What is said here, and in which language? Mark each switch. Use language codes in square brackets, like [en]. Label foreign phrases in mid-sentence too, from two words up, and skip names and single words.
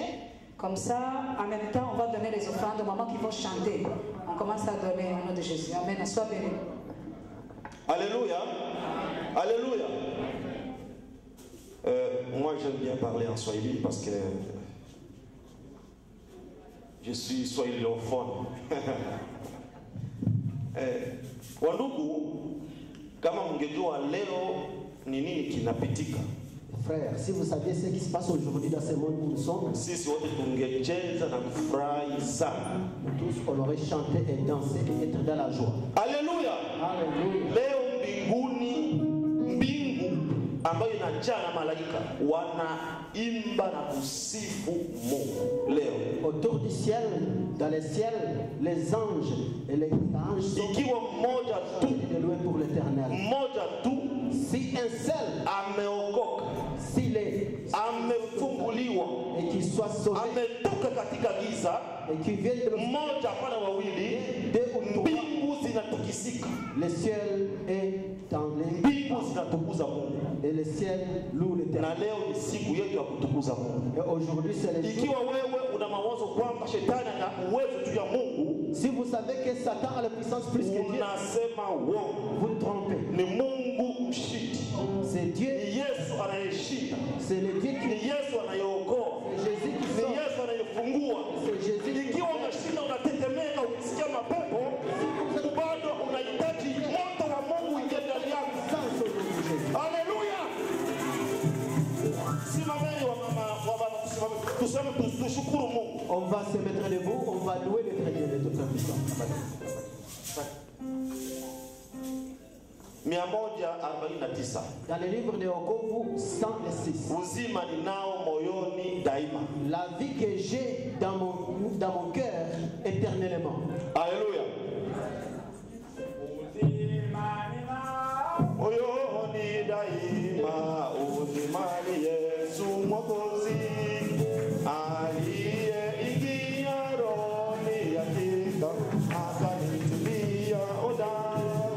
[fr] Comme ça, en même temps, on va donner les offrandes au moment qu'ils vont chanter. On commence à donner au nom de Jésus. Amen. Sois béni. Alléluia. Alléluia. Moi, j'aime bien parler en Swahili parce que je suis swahilophone. [sw] Wandugu, kama mngejua leo ni nini kinapitika. [fr] Frère, si vous saviez ce qui se passe aujourd'hui dans ce monde où nous sommes, [sw] sisi wote tungecheza na kufurahi sana. [fr] Tous on aurait chanté et dansé et être dans la joie. Alléluia. Alléluia. [sw] Leo mbinguni, mbingu ambayo inajaa na malaika wanaimba na kusifu Mungu. Leo [fr] autour du ciel, dans les ciels, les anges et les anges sont [sw] ikiwa mmoja tu, [fr] loués pour l'Éternel. [sw] Mmoja tu, [fr] si un seul [sw] ameokoka, [fr] s'il est [sw] amefunguliwa [fr] et qu'il soit sauvé, [sw] ametoka katika giza, [fr] et qu'il vienne de [sw] mmoja hapana wawili, mbingu zinatukisika. [fr] Le ciel est dans les [sw] mbingu zinatukuza Mungu. [fr] Et le ciel loue l'Éternel. [sw] Na leo ni siku yetu ya kutukuza Mungu. [fr] Et aujourd'hui c'est le jour. [sw] Ikiwa wewe una mawazo kwamba shetani ana uwezo juu ya Mungu, [fr] si vous savez que Satan a la puissance plus que Dieu, [sw] unasema uongo. [fr] Vous trompez. [sw] Ni Mungu mshindi. [fr] C'est Dieu. [sw] Ni Yesu anayeshinda. [fr] C'est le Dieu qui. [sw] Ni Yesu anayeokoa. [fr] C'est Jésus qui sauve. [sw] Ni Yesu anayefungua. [fr] C'est Jésus. [sw] Ikiwa unashinda unatetemeka ukisikia mapepo, bado unahitaji moto wa Mungu uingie ndani yako. Haleluya. Simameni wa mama wa baba, tuseme tushukuru Mungu. [fr] On va se mettre debout, on va louer l'Éternel de toute sa puissance. 149. Dans le livre de Wokovu 106. [sw] Uzima ninao moyoni daima. [fr] La vie que j'ai dans mon cœur éternellement. Alléluia. [sw] Moyoni daima, uzima ni Yesu Mwokozi. Aliye ingia rohoni hakika akanitulia odani.